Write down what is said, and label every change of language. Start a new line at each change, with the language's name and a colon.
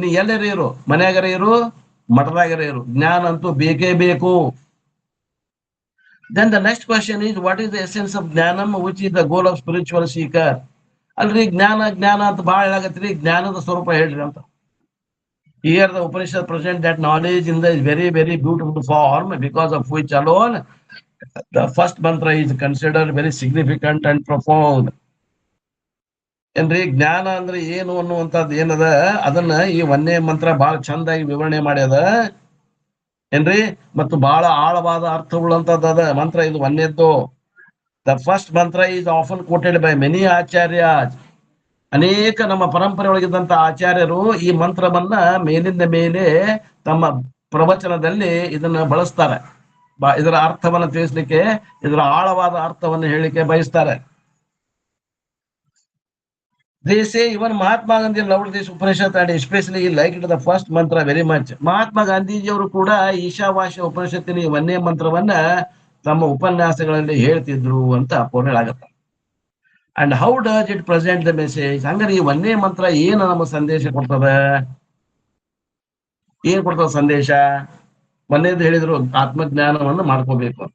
Kannada: ನೀ ಎಲ್ಲರೇ ಇರು, ಮನ್ಯಾಗರ ಇರು, ಮಠದಾಗರ ಇರು, ಜ್ಞಾನ ಅಂತೂ ಬೇಕೇ ಬೇಕು.
English: Then the next question is, what is the essence of jnanam, which is the goal of spiritual seeker?
Kannada: ಅಲ್ರಿ ಜ್ಞಾನ ಅಂತ ಬಹಳ ಹೇಳಾಗತ್ರಿ. ಜ್ಞಾನದ ಸ್ವರೂಪ ಹೇಳ್ರಿ ಅಂತ.
English: Here the Upanishad present that knowledge in the very beautiful form, because of which alone the first mantra is considered very significant and profound.
Kannada: ಏನ್ರಿ ಜ್ಞಾನ ಅಂದ್ರೆ ಏನು ಅನ್ನುವಂಥದ್ದು ಏನದ, ಅದನ್ನ ಈ 1ನೇ ಮಂತ್ರ ಬಹಳ ಚಂದಾಗಿ ವಿವರಣೆ ಮಾಡ್ಯದ ಏನ್ರಿ. ಮತ್ತು ಬಹಳ ಆಳವಾದ ಅರ್ಥವುಳ್ಳಂತದ್ದು ಅದ ಮಂತ್ರ ಇದು 1ನೇದ್ದು.
English: The first mantra is often quoted by many acharya.
Kannada: ಅನೇಕ ನಮ್ಮ ಪರಂಪರೆ ಒಳಗಿದ್ದಂತ ಆಚಾರ್ಯರು ಈ ಮಂತ್ರವನ್ನ ಮೇಲಿಂದ ಮೇಲೆ ತಮ್ಮ ಪ್ರವಚನದಲ್ಲಿ ಇದನ್ನ ಬಳಸ್ತಾರೆ. ಇದರ ಅರ್ಥವನ್ನ ತಿಳಿಸ್ಲಿಕ್ಕೆ, ಇದರ ಆಳವಾದ ಅರ್ಥವನ್ನು ಹೇಳಿಕೆ ಬಯಸ್ತಾರೆ.
English: They say even Mahatma Gandhi loved this Upanishad and especially he liked the first mantra very much.
Kannada: Mahatma ಗಾಂಧೀಜಿಯವರು ಕೂಡ ಈಶಾವಾಸ್ಯ ಉಪನಿಷತ್ತಿನ 1ನೇ ಮಂತ್ರವನ್ನ ತಮ್ಮ ಉಪನ್ಯಾಸಗಳಲ್ಲಿ ಹೇಳ್ತಿದ್ರು ಅಂತ ಹೇಳಾಗತ್ತ.
English: And how does it present the message?
Kannada: ಹಂಗಾರೆ ಈ 1ನೇ ಮಂತ್ರ ಏನು ನಮ್ಮ ಸಂದೇಶ ಕೊಡ್ತದ? ಏನ್ ಕೊಡ್ತದ ಸಂದೇಶ? 1ನೇದು ಹೇಳಿದ್ರು ಆತ್ಮಜ್ಞಾನವನ್ನು ಮಾಡ್ಕೋಬೇಕು.